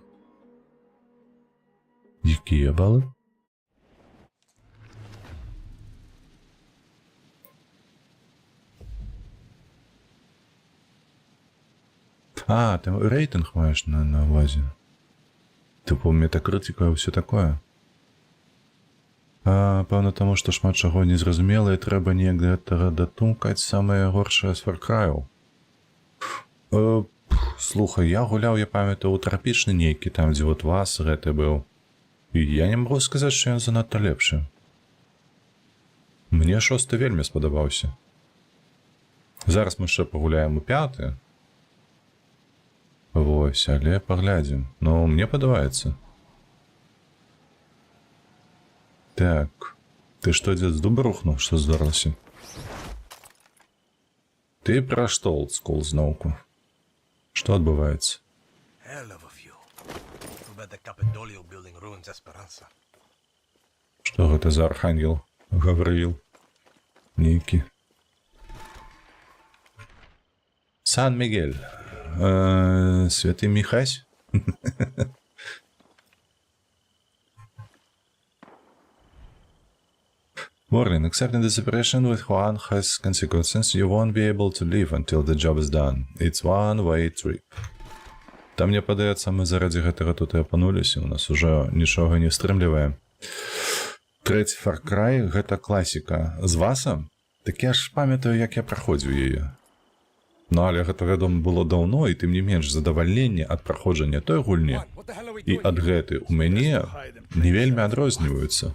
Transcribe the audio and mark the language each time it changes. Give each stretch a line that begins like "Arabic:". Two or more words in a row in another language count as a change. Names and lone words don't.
Belarusian: Якія балы? А, ты рейтинг маешь на увазе.
Ukrainian: Типу метакритика і все такое. А, певно, тому що шмат чого незрозуміло і треба неяк дотумкати саме горше з Far Cry. Слухай, я гуляв, я пам'ятаю, у тропічний нейкі, там, де от вас гэты быў. І я не можу сказати, що він занадто лепший. Мне 6 вельмі сподобався. Зараз ми ще погуляємо у 5.
Belarusian: Вось, але паглядзім. Ну, мне падабаецца. Так. Ты што, дзед, з дуба рухнуў? Што здарылася? Ты пра што, олдскул, зноўку? Што адбываецца?
English: Hell of a few. Too bad the Capitolio building ruins Esperanza.
Belarusian: Што гэта за архангел? Гаврыил. Нейкі. Сан-Мигель. Святы Михась?
English: Warning, accepting the separation with Juan has consequences. You won't be able to leave until the job is done. It's one-way trip.
Belarusian: Там мне падаецца, мы заради гэтага тут і апануліся. У нас уже нічога не стрымлівае. Трэці Far Cry — гэта класіка. З Васам? Так я ж памятаю, як я праходзіў яе. Ну, але гэта, вядома, было даўно, і тым не менш задавальненне ад праходжання той гульні і ад гэтай у мяне не вельмі адрозніваюцца.